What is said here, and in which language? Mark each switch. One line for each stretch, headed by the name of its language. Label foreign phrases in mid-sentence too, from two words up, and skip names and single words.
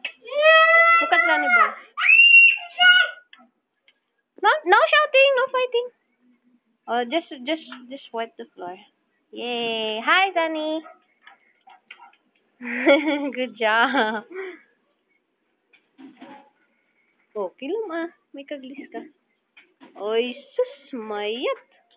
English: Look at Rani Boy. No shouting, no fighting. Oh, just wipe the floor. Yay! Hi, Zani. Good job.
Iloko: Oh, kilom ah. May kaglis ka. Oy, sus, mayat.